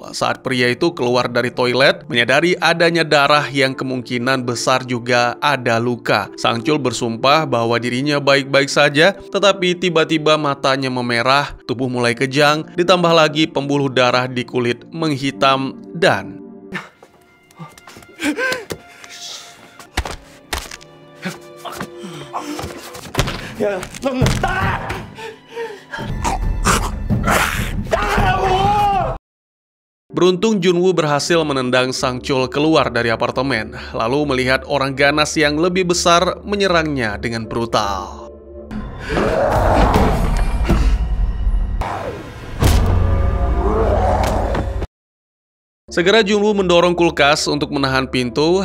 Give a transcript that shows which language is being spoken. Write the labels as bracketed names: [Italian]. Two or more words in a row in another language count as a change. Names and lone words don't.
[Indonesian] Saat pria itu keluar dari toilet, menyadari adanya darah yang kemungkinan besar juga ada luka. Sang Chul bersumpah bahwa dirinya baik-baik saja, tetapi tiba-tiba matanya memerah, tubuh mulai kejang, ditambah lagi pembuluh darah di kulit menghitam dan... [Korean] 야, 넌 나가! [Indonesian] Beruntung Junwoo berhasil menendang Sang Chul keluar dari apartemen, lalu melihat orang ganas yang lebih besar menyerangnya dengan brutal. Segera Junwoo mendorong kulkas untuk menahan pintu.